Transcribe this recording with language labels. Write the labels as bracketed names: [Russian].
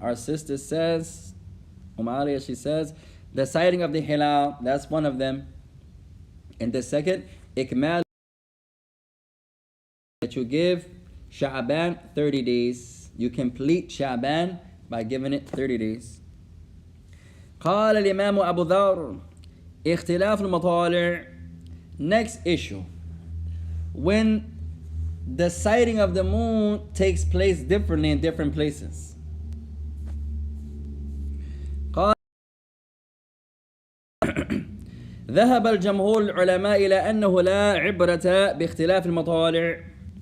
[English] Our sister says, Aliyah, she says, the sighting of the hilal, that's one of them. And the second, ikmal, that you give Sha'ban 30 days. You complete Sha'ban by giving it 30 days. [Arabic] قال الإمام أبو ذر اختلاف المطالع. [English] Next issue. When the sighting of the moon takes place differently in different places. [Arabic] قال ذهب الجمهور العلماء إلى أنه لا عبرة باختلاف المطالع.